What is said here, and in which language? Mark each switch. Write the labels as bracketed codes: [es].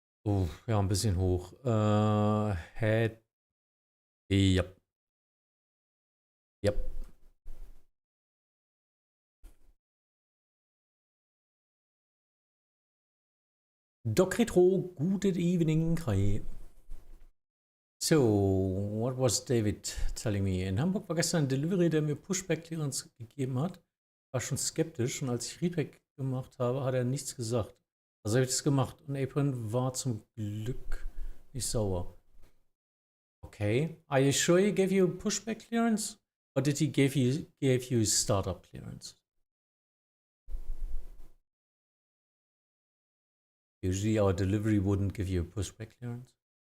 [de] Oh, ja, ein bisschen hoch. Head. Yep. Yep. [en] Doc Retro, good evening. Hi. So, what was David telling me? [de] In Hamburg war gestern ein Delivery, der mir Pushback-Clearance gegeben hat. War schon skeptisch, und als ich Readback gemacht habe, hat er nichts gesagt. Also habe ich das gemacht, und Apron war zum Glück nicht sauer. [en] Okay. Are you sure he gave you pushback clearance? Or did he gave you startup clearance? Usually our delivery wouldn't give you a pushback clearance.